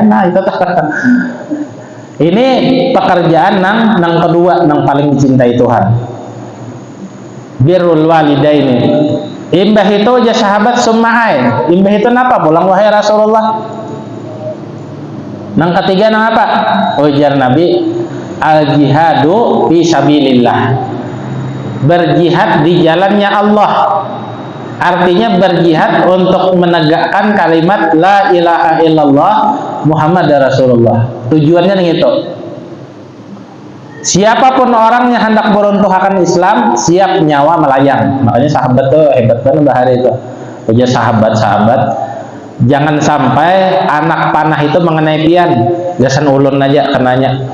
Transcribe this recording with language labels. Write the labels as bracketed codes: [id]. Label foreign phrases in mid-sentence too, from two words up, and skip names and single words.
[bjn] Nah itu ini pekerjaan nang kedua nang paling dicintai Tuhan. [ar] بر الوالدين. [bjn] Imbah itu aja sahabat summa'ai. Imbah itu napa? Pulang wahai Rasulullah. Nang ketiga nang apa? Ujar Nabi [ar] الجهاد في سبيل الله. [id] Berjihad di jalannya Allah. Artinya berjihad untuk menegakkan kalimat [ar] لا إله إلا الله محمد رسول الله. [id] Tujuannya nih itu. Siapapun orang yang hendak meruntuhkan Islam siap nyawa melayang. [bjn] Makanya sahabat tuh hebat banget bahari itu. Uja sahabat-sahabat, jangan sampai anak panah itu mengenai pian, gasan ulun aja kenanya.